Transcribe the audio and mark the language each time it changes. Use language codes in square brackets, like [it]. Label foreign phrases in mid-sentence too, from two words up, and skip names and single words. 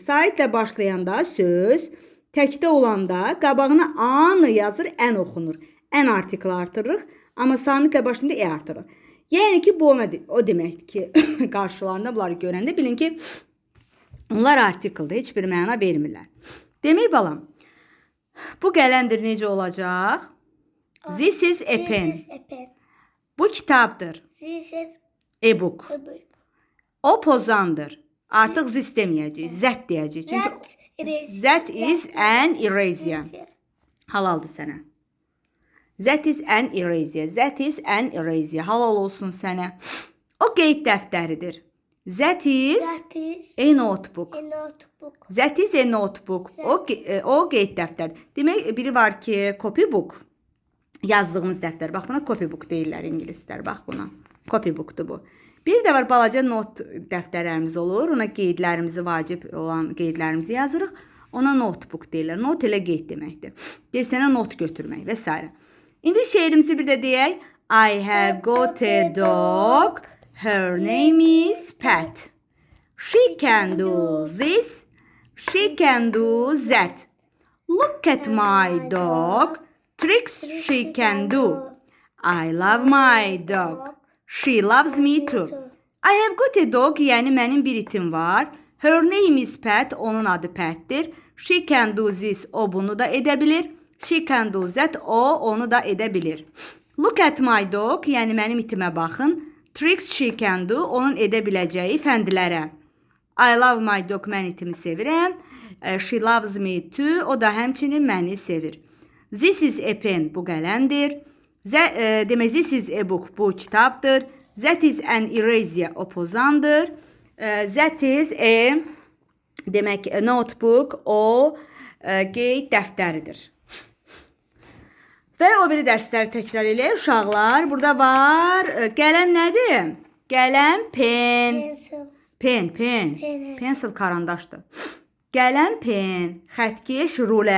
[az] Saitlə başlayanda söz, təkdə olanda qabağına A-nı yazır, ən oxunur. Ən artikel artırırıq, amma samitlə başlayanda E artırırıq. Yəni ki, bu o deməkdir ki, qarşılarında bunları görəndə bilin ki, onlar artikeldir, heç bir məna vermirlər. Demək balam, bu qələmdir necə olacaq? [en] This is a pen. [az] Bu kitabdır. [en] This is E-book. a book. [az] O pozandır. Artıq this deməyəcəyik, zət deyəcəyik. [en] Çünki that is an eraser. [az] Halaldır sənə. [en] That is an eraser. That is an eraser. [az] Halal olsun sənə. O qeyd dəftəridir. [en] That is a notebook. A notebook. That is a notebook. [az] O qeyd dəftəridir. Demək, biri var ki, copybook. Yazdığımız dəftər. Bax, buna copybook deyirlər ingilislər. Bax buna. Copybookdur bu. Bir də var, balaca not dəftərlərimiz olur. Ona qeydlərimizi, vacib olan qeydlərimizi yazırıq. Ona notebook deyirlər. Not elə qeyd deməkdir. Deyir, sənə not götürmək və s. İndi şeirimizi bir də deyək. [en] I have got a dog. Her name is Pat. She can do this. She can do that. Look at my dog. Tricks she can do. I love my dog. She loves me too. I have got a dog, [az] yəni mənim bir itim var. [en] Her name is Pat, [az] onun adı Pat'dir. [en] She can do this, [az] o bunu da edə bilir. [en] She can do that, [az] o onu da edə bilir. [en] Look at my dog, [az] yəni mənim itimə baxın. [en] Tricks she can do, [az] onun edə biləcəyi fəndilərə. [en] I love my dog, [az] mən itimi sevirəm. [en] She loves me too, [az] o da həmçinin məni sevir. [en] This is a pen, [az] bu qələmdir. Demək, [en] this is a book, [az] bu kitabdır. [en] That is an eraser, [az] o pozandır. [en] That is a, [az] demək, notebook, o qeyd dəftəridir. Və o biri dərsləri təkrar eləyək uşaqlar. Burada var, qələm nədir? Qələm, pen. [en] Pencil. Pen. Pen. [az] Pencil karandaşdır. Qələm, pen. Xətkeş, rulə.